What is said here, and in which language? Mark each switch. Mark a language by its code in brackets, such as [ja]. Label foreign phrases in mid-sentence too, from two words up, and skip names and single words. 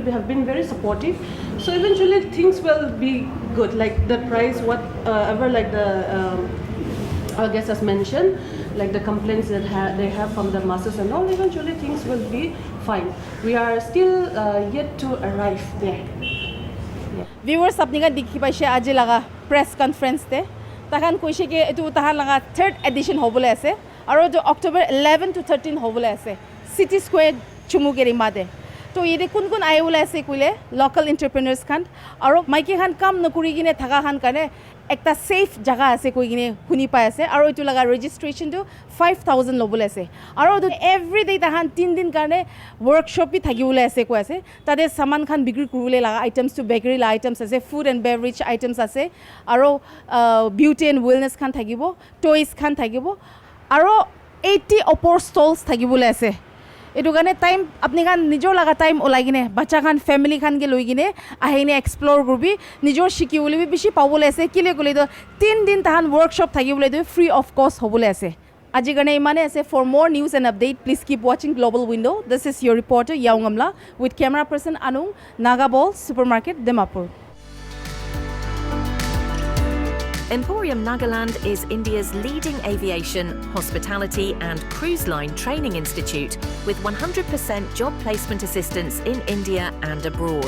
[en] They have been very supportive. So eventually, things will be good. Like the price, whatever, like the our guest has mentioned, like the complaints that they have from the masses and all, eventually things will be fine. We are still yet to arrive there. [nag] Viewers apni ka dikhi paise aji laga [en] press conference [nag] te tahan koise ke etu tahan laga [en] 3rd edition [nag] hobole ase aro jo October 11 to 13 hobole ase City Square Chumugeri made to yede kun kun aye ule ase kuile [en] local entrepreneurs [nag] khan aro maiki khan kam nokuri gine thaga khan kane ekta safe jaga ase koi gine huni pai ase aro etu laga registration to 5000 lobole ase aro [en] every day [nag] tahan 3 din karne workshop bi thagibole ase ko ase tade saman khan bikri kurule laga items to bakery la items ase [en] food and beverage items [nag] ase aro [en] beauty and wellness [nag] khan thagibo toys khan thagibo aro 80 opor stalls thagibole ase etu gane time apni khan nijor laga time olai gine bacha khan family khan ge loi gine ahine explore kurbi nijor shiki bole bi bishi pabole ase kile kole do 3 din tahan workshop thagibole do [en] free of cost [nag] hobole ase Aji gane imane ase. [en] For more news and update, please keep watching Global Window. This is your reporter Yaungamla with camera person Anung, Naga Ball Supermarket, Dimapur. Emporium Nagaland is India's leading aviation, hospitality and cruise line training institute with 100% job placement assistance in India and abroad.